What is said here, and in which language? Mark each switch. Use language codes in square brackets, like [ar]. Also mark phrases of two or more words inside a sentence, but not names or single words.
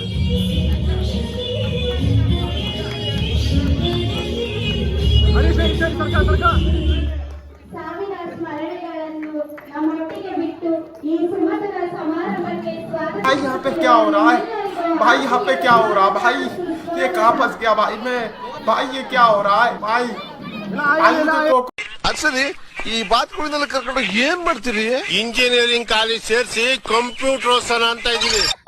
[kn] ಸಾವಿನ ಸ್ಮರಣೆಗಳನ್ನು ನಮ್ಮೊಟ್ಟಿಗೆ ಬಿಟ್ಟು ಈ ಸುಮಧುರ ಸಮಾರಂಭಕ್ಕೆ ಸ್ವಾಗತ. [hi] भाई यहाँ पे क्या हो रहा है? भाई यहाँ पे क्या हो रहा है? भाई ये कहाँ फंस गया भाई मैं? भाई ये क्या हो रहा है भाई? [kn] ಅಸಲಿ ಈ ಬಾತ್ಗಳನ್ನೆಲ್ಲ ಕರ್ಕೊಂಡು ಏನ್ ಮಾಡ್ತೀರಿ? ಇಂಜಿನಿಯರಿಂಗ್ ಕಾಲೇಜ್ ಸೇರಿಸಿ ಕಂಪ್ಯೂಟರ್ ಓದ್ಸೋಣ ಅಂತ ಇದೀವಿ.